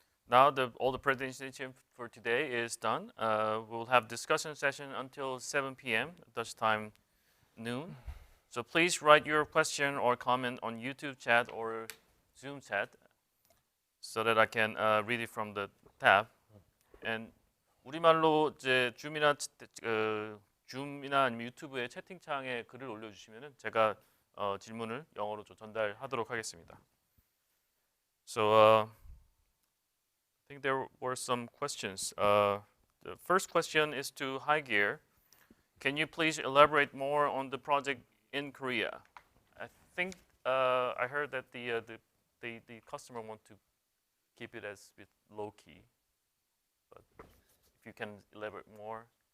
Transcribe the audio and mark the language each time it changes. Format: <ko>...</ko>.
<en>Now all the presentation for today is done. We'll have discussion session until 7 p.m. Dutch time, noon. So please write your question or comment on YouTube chat or Zoom chat so that I can read it from the tab. And</en> <ko>우리말로 이제 줌이나 아니면 유튜브의 채팅창에 글을 올려주시면은 제가 질문을 영어로 좀 전달하도록 하겠습니다.</ko> <en>So I think there were some questions. The first question is to HyGear. Can you please elaborate more on the project in Korea? I think I heard that the customer want to keep it as bit low key, but if you can elaborate more.</en>